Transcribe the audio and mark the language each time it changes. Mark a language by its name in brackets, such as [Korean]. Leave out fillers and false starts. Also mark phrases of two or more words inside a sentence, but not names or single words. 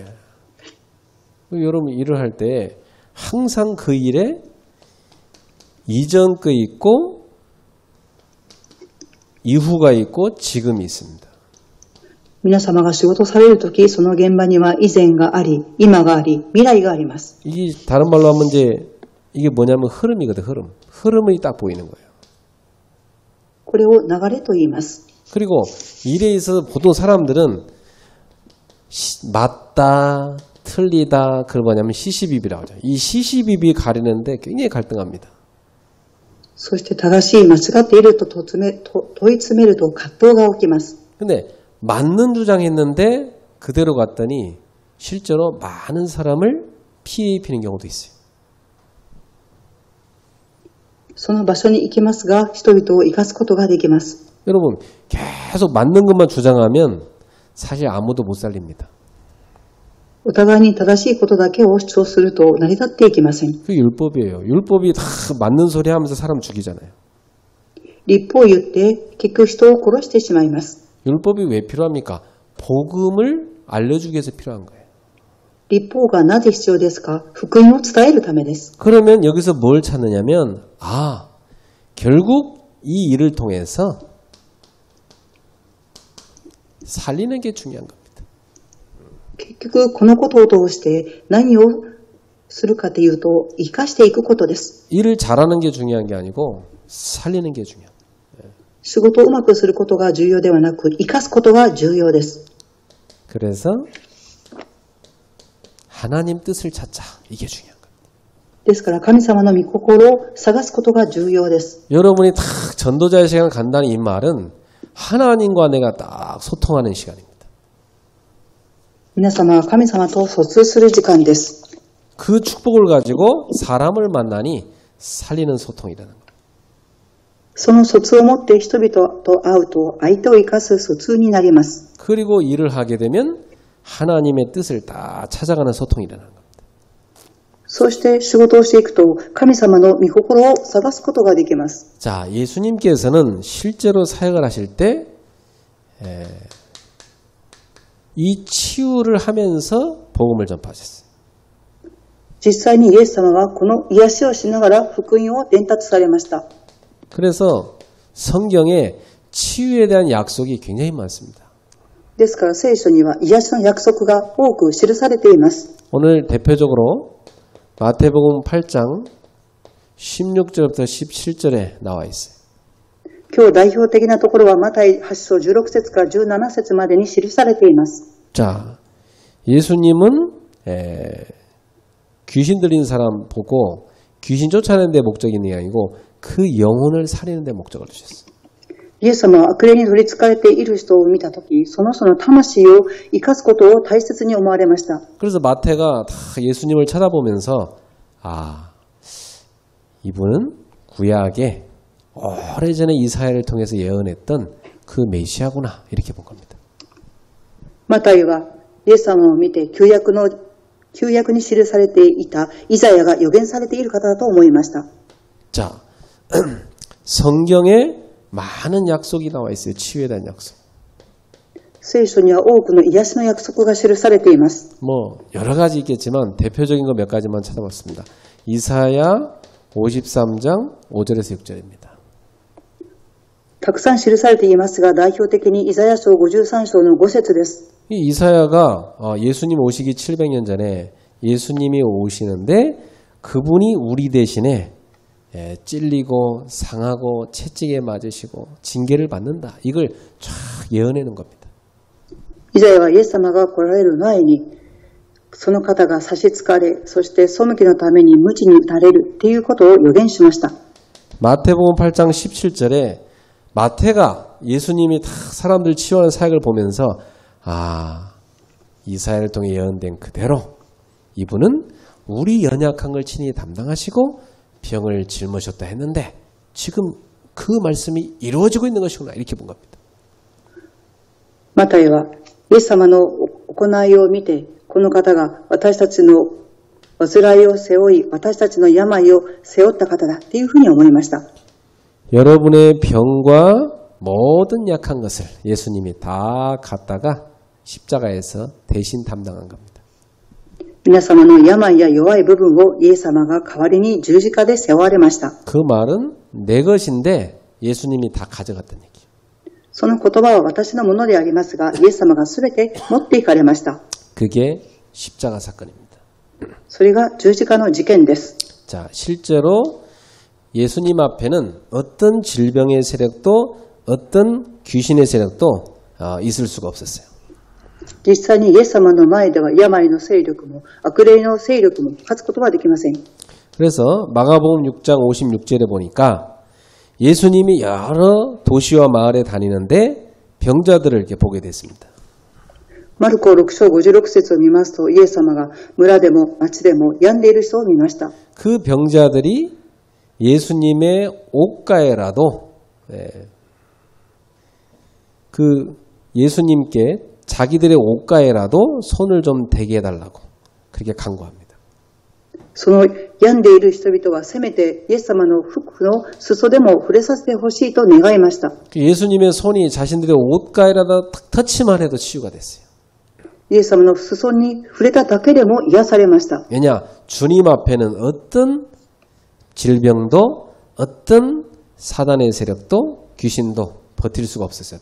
[Korean] 여러분 일을 할 때 항상 그 일에 이전 거 있고 이후가 있고 지금이 있습니다. [Japanese] 皆様が仕事されるとき、その現場には以前があり、今があり、未来があります。 [Korean] 이게 다른 말로 하면 이제 이게 뭐냐면 흐름이거든, 흐름. 흐름이 딱 보이는 거예요. [Japanese] これを流れと言います。 [Korean] 그리고 일에 있어서 보통 사람들은 맞다, 틀리다, 그걸 뭐냐면 시시비비라고 하죠. 이 시시비비 가리는데 굉장히 갈등합니다. [Japanese] そして正しい、間違っていると問い詰めると葛藤が起きます。 [Korean] 근데 맞는 주장했는데 그대로 갔더니 실제로 많은 사람을 피해 입히는 경우도 있어요. [Japanese] その場所に行きますが、人々を生かすことができます。 [Korean] 여러분 계속 맞는 것만 주장하면 사실 아무도 못 살립니다. [Japanese] お互いに正しいことだけを主張すると成り立っていきません。 [Korean] 그게 율법이에요. 율법이 다 맞는 소리 하면서 사람 죽이잖아요. [Japanese] 律法を言って結局人を殺してしまいます。 [Korean] 율법이 왜 필요합니까? 복음을 알려주기 위해서 필요한 거예요. [Japanese] 律法がなぜ必要ですか？福音を伝えるためです。 [Korean] 그러면 여기서 뭘 찾느냐면 결국 이 일을 통해서 살리는 게 중요한 겁니다. [Japanese] 結局このことを通して何をするかというと生かしていくことです。 [Korean] 일을 잘하는 게 중요한 게 아니고 살리는 게 중요해요. [Japanese] 仕事をうまくすることが重要ではなく生かすことが重要です。 [Korean] 그래서 하나님 뜻을 찾자. 이게 중요한 거예요. [Japanese] ですから神様の御心を探すことが重要です。 [Korean] 여러분이 딱 전도자의 시간 간다는 이 말은 하나님과 내가 딱 소통하는 시간입니다. [Japanese] 皆様は神様と疎通する時間です。 [Korean] 그 축복을 가지고 사람을 만나니 살리는 소통이라는 거예요. [Japanese] その疎通を持って人々と会うと相手を生かす疎通になります。 [Korean] 그리고 일을 하게 되면 하나님의 뜻을 다 찾아가는 소통이라는 겁니다. [Japanese] そして仕事をしていくと神様の御心を探すことができます。 [Korean] 자, 예수님께서는 실제로 사역을 하실 때 이 치유를 하면서 복음을 전파하셨어요. [Japanese] 実際にイエス様はこの癒しをしながら福音を伝達されました。 [Korean] 그래서 성경에 치유에 대한 약속이 굉장히 많습니다. [Japanese] ですから聖書には癒しの約束が多く記されています。 [Korean] 오늘 대표적으로 마태복음 8장 16절부터 17절에 나와 있어요. [Japanese] 今日代表的なところはマタイ8章16節から17節までに記されています。 [Korean] 자, 예수님은 귀신 들린 사람 보고 귀신 쫓아내는 데 목적이 있는 게 아니고 그 영혼을 살리는 데 목적을 두셨어요. [Japanese] イエス様は悪霊に取り憑かれている人を見たとき、その人の魂を生かすことを大切に思われました。 [Korean] 그래서 마태가 다 예수님을 쳐다보면서 이분은 구약에 오래전에 이사야를 통해서 예언했던 그 메시아구나 이렇게 본 겁니다. [Japanese] マタイはイエス様を見て旧約に記されていたイザヤが予言されている方だと思いました。 [Korean] 자, 성경에 많은 약속이 나와 있어요. 치유에 대한 약속. [Japanese] 聖書には多くの癒しの約束が記されています。 [Korean] 뭐 여러 가지 있겠지만 대표적인 거 몇 가지만 찾아봤습니다. 이사야 53장 5절에서 6절입니다. [Japanese] たくさん記されていますが、代表的にイザヤ書53章の5節です。 [Korean] 이 이사야가 예수님 오시기 700년 전에 예수님이 오시는데 그분이 우리 대신에 찔리고 상하고 채찍에 맞으시고 징계를 받는다. 이걸 쫙 예언해놓은 겁니다. [Japanese] イザヤはイエス様が来られる前に、その方が差しつかれ、そして背きのために鞭に打たれるということを予言しました。 [Korean] 마태복음 8장 17절에 마태가 예수님이 다 사람들 치유하는 사역을 보면서 이사야를 통해 예언된 그대로 이분은 우리 연약한 걸 친히 담당하시고 병을 짊으셨다 했는데 지금 그 말씀이 이루어지고 있는 것이구나 이렇게 본 겁니다. [Japanese] マタイはイエス様の行いを見て、この方が私たちの患いを背負い、私たちの病を背負った方だというふうに思いました。 [Korean] 여러분의 병과 모든 약한 것을 예수님이 다 갖다가 십자가에서 대신 담당한 겁니다. [Japanese] 皆様の病や弱い部分をイエス様が代わりに十字架で背負われました。 [Korean] 그 말은 내 것인데 예수님이 다 가져갔다는 얘기예요. [Japanese] その言葉は私のものでありますが、イエス様がすべて持っていかれました。 [Korean] 그게 십자가 사건입니다. [Japanese] それが十字架の事件です。 [Korean] 자, 실제로 예수님 앞에는 어떤 질병의 세력도 어떤 귀신의 세력도 있을 수가 없었어요. [Japanese] 実際にイエス様の前では病の勢力も悪霊の勢力も勝つことはできません。 [Korean] 그래서 마가복음 6장 56절에 보니까 예수님이 여러 도시와 마을에 다니는데 병자들을 이렇게 보게 됐습니다. [Japanese] マルコ6章56節を見ますと、イエス様が村でも町でも病んでいる人を見ました。 [Korean] 그 병자들이 예수님의 옷가에라도 그 예수님께 자기들의 옷가에라도 손을 좀 대게 해달라고 그렇게 간구합니다. [Japanese] その病んでいる人々はせめてイエス様の服の裾でも触れさせてほしいと願いました。 [Korean] 예수님의 손이 자신들의 옷가에라도 탁 터치만 해도 치유가 됐어요. [Japanese] イエス様の裾に触れただけでも癒されました。 [Korean] 왜냐? 주님 앞에는 어떤 질병도 어떤 사단의 세력도 귀신도 버틸 수가 없었어요.